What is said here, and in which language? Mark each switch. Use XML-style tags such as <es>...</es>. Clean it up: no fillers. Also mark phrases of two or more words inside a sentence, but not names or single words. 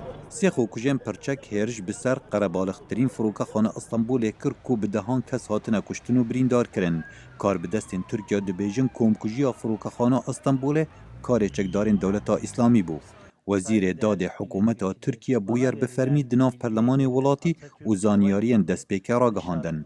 <ku>سێخۆ کوژێن پرچەک هێرش بسەر قەرەباڵغترین فڕۆکەخانە ئەستەمبولê kir ku bi dehan kes hatine kuştin û birîndarkirin. Karbidestên Tirkiye dibêjin komkujiya firokexana Estenbolê karê çekdarên Dewleta Îslamî bû. Wezîrê Dadê Hikûmeta Tirkiye bûyer bi fermî di nav Perlemanê welatî û zaniyariyên destpêkê ragihandin.</ku>